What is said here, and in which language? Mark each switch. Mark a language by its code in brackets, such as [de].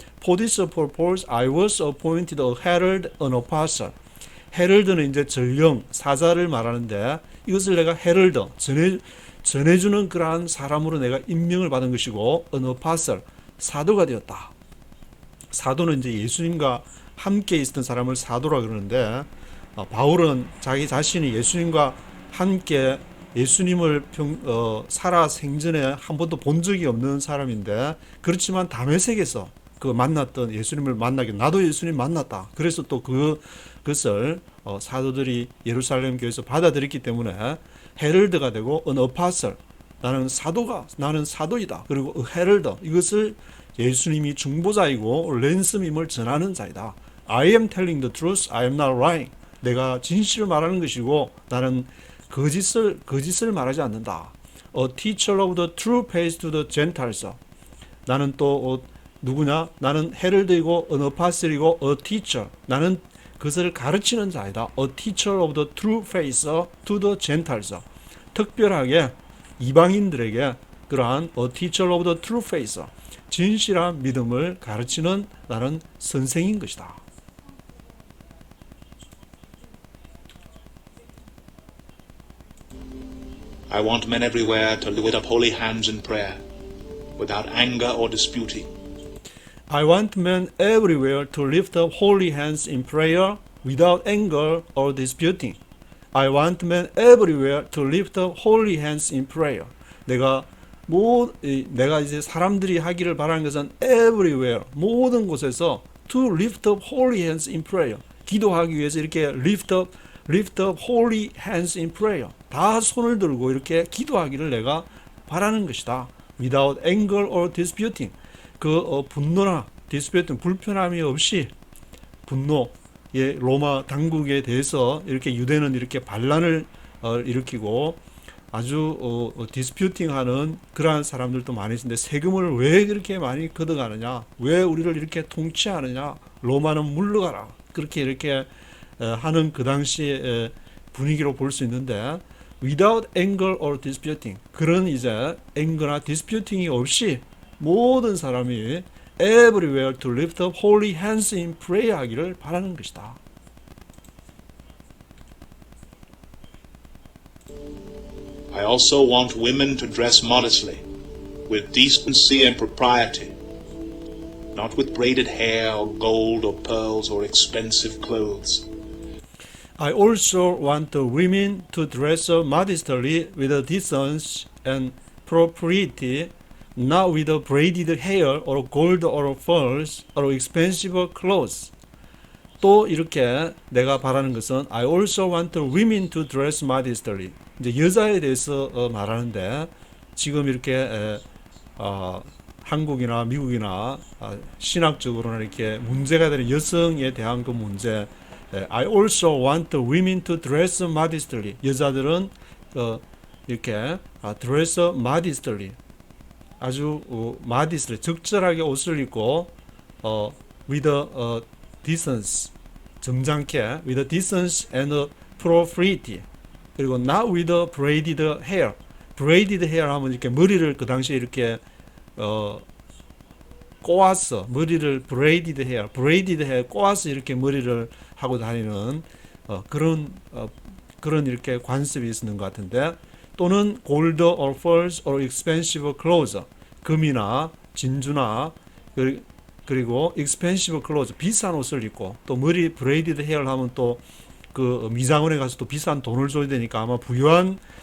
[en] For this purpose, I was appointed a herald, an apostle. [ko] 헤럴드는 이제 전령, 사자를 말하는데 이것을 내가 헤럴드, 전해주는 그러한 사람으로 내가 임명을 받은 것이고 [en] an apostle, [ko] 사도가 되었다. 사도는 이제 예수님과 함께 있었던 사람을 사도라 그러는데 바울은 자기 자신이 예수님과 함께 예수님을 살아 생전에 한 번도 본 적이 없는 사람인데 그렇지만 다메섹에서 그 만났던 예수님을 만나게 나도 예수님 만났다. 그래서 또 그것을 사도들이 예루살렘 교회에서 받아들였기 때문에 헤럴드가 되고 [en] an apostle, [ko] 나는 사도이다. 그리고 헤럴드, 이것을 예수님이 중보자이고 랜섬임을 전하는 자이다. [en] I am telling the truth, I am not lying. [ko] 내가 진실을 말하는 것이고 나는 거짓을 말하지 않는다. [en] A teacher of the true faith to the Gentiles. [ko] 나는 또 누구냐? 나는 헤럴드이고 an apostle이고 [en] a teacher. [ko] 나는 그것을 가르치는 자이다. [en] A teacher of the true faith to the Gentiles. [ko] 특별하게 이방인들에게 그러한 [en] a teacher of the true faith, [ko] 진실한 믿음을 가르치는 나는 선생인 것이다. [en] I want men everywhere to lift up holy hands in prayer, without anger or disputing. I want men everywhere to lift up holy hands in prayer without anger or disputing. I want men everywhere to lift up holy hands in prayer. [ko] 내가 이제 사람들이 하기를 바라는 것은 everywhere, 모든 곳에서 [en] to lift up holy hands in prayer. [ko] 기도하기 위해서 이렇게 [en] lift up holy hands in prayer. [ko] 다 손을 들고 이렇게 기도하기를 내가 바라는 것이다. [en] Without anger or disputing. [ko] 분노나 disputing, 불편함이 없이 로마 당국에 대해서 이렇게 유대는 이렇게 반란을 일으키고 아주 disputing하는 그러한 사람들도 많이 있는데 세금을 왜 그렇게 많이 걷어가느냐? 왜 우리를 이렇게 통치하느냐? 로마는 물러가라. 그렇게 이렇게 하는 그 당시의 분위기로 볼 수 있는데 [en] without anger or disputing. [ko] 그런 이제 앵거나 disputing이 없이 모든 사람이 [en] everywhere to lift up holy hands in prayer [ko] 하기를 바라는 것이다. [en] I also want women to dress modestly, with decency and propriety, not with braided hair or gold or pearls or expensive clothes. I also want the women to dress up modestly with a decency and propriety, not with a braided hair or gold or pearls or expensive clothes. [ko] 또 이렇게 내가 바라는 것은 [en] I also want the women to dress modestly. [ko] 이제 여자에 대해서 말하는데 지금 이렇게 한국이나 미국이나 신학적으로는 이렇게 문제가 되는 여성에 대한 그 문제. [en] I also want the women to dress modestly. [ko] 여자들은 이렇게 dress modestly. [en] 아주 modestly [ko] 적절하게 옷을 입고 [en] with a decency [ko] 점잖게 [en] with a decency and a propriety. 그리고 not with a braided hair. [ko] braided hair 하면 이렇게 머리를 그 당시에 이렇게 꼬아서 머리를 braided hair 꼬아서 이렇게 머리를 하고 다니는 그런 이렇게 관습이 있는 것 같은데, 또는 [en] gold or pearls or expensive clothes, [ko] 금이나 진주나 그리고 expensive clothes, 비싼 옷을 입고, 또 머리 braided hair 하면 또 그 미장원에 가서 또 비싼 돈을 줘야 되니까 아마 부유한